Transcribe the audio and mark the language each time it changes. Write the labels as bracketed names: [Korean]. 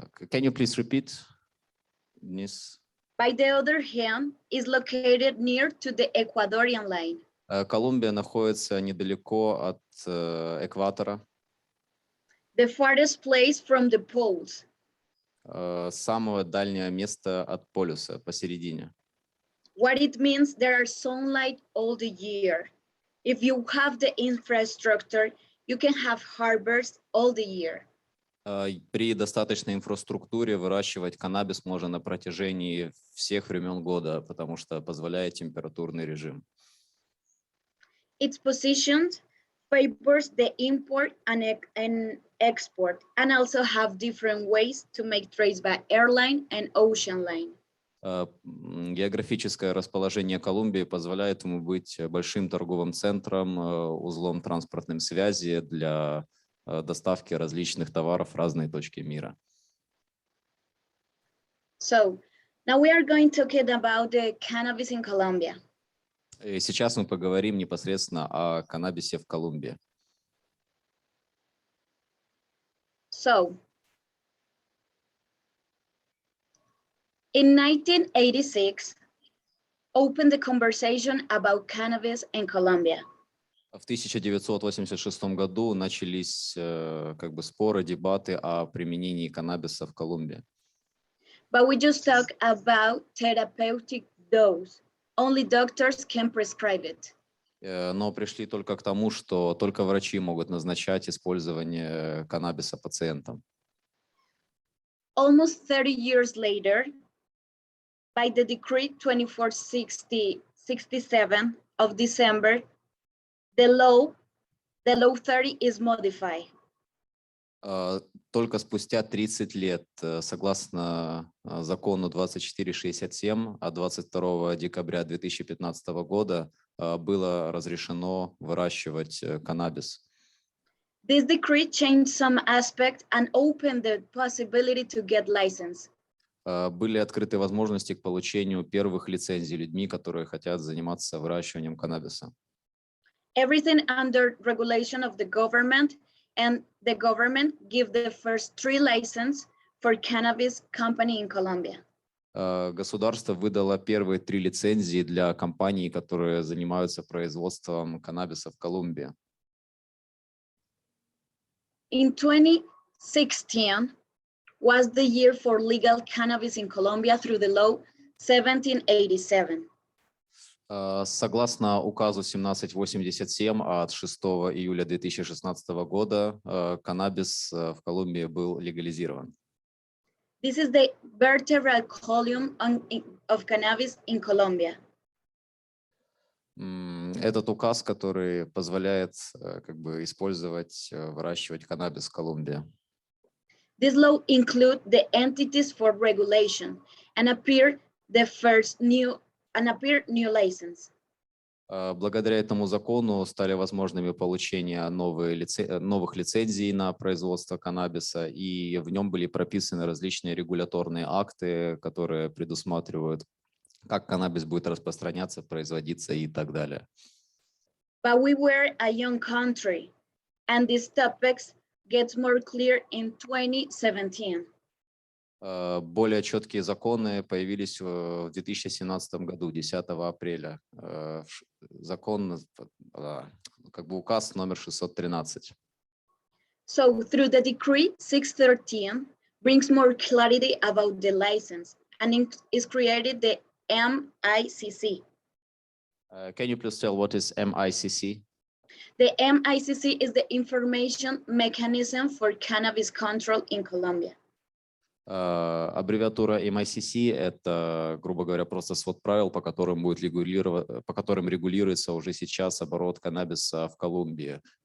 [English] Can you please repeat, Deniss? By the other hand, is located near to the Ecuadorian line. [Russian] Колумбия находится недалеко от экватора. [English] The farthest place from the poles. [Russian] Самое дальнее место от полюса, посередине. [English] What it means, there are sunlight all the year. If you have the infrastructure, you can have harvest all the year. [Russian] При достаточной инфраструктуре выращивать каннабис можно на протяжении всех времен года, потому что позволяет температурный режим. [English] Its position favors the import and export, and also have different ways to make trades by airline and ocean line. [Russian] Географическое расположение Колумбии позволяет ему быть большим торговым центром, узлом транспортной связи для доставки различных товаров в разные точки мира. [English] So, now we are going to talk about the cannabis in Colombia. [Russian] И сейчас мы поговорим непосредственно о каннабисе в Колумбии. [English] So, in 1986, opened the conversation about cannabis in Colombia. [Russian] В 1986 году начались как бы споры, дебаты о применении каннабиса в Колумбии. [English] But we just talk about therapeutic dose. Only doctors can prescribe it. [Russian] Но пришли только к тому, что только врачи могут назначать использование каннабиса пациентам. [English] Almost 30 years later, by the decree 2467 of December, the law 30 is modified. [Russian] только спустя 30 лет, согласно закону 2467 от 22 декабря 2015 года, было разрешено выращивать каннабис. [English] This decree changed some aspect and opened the possibility to get license. [Russian] Были открыты возможности к получению первых лицензий людьми, которые хотят заниматься выращиванием каннабиса. [English] Everything under regulation of the government, and the government give the first 3 license for cannabis company in Colombia. [Russian] Государство выдало первые 3 лицензии для компаний, которые занимаются производством каннабиса в Колумбии. [English] In 2016 was the year for legal cannabis in Colombia through the law 1787. [Russian] Согласно указу 1787 от 6 июля 2016 года, каннабис в Колумбии был легализирован. [English] This is the vertebral column of cannabis in Colombia. [Russian] Этот указ, который позволяет как бы использовать, выращивать каннабис в Колумбии. [English] This law includes the entities for regulation and appear new license. [Russian] Благодаря этому закону стали возможными получение новых лицензий на производство каннабиса, и в нем были прописаны различные регуляторные акты, которые предусматривают, как каннабис будет распространяться, производиться и так далее. [English] But we were a young country, and these topics gets more clear in 2017. [Russian] Более четкие законы появились в 2017 году, 10 апреля. Закон, как бы указ номер 613. [English] So through the decree 613 brings more clarity about the license, and is created the MICC. Can you please tell what is MICC? The MICC is the information mechanism for cannabis control in Colombia. [Russian] Аббревиатура MICC – это, грубо говоря, просто свод правил, по которым регулируется уже сейчас оборот каннабиса в Колумбии.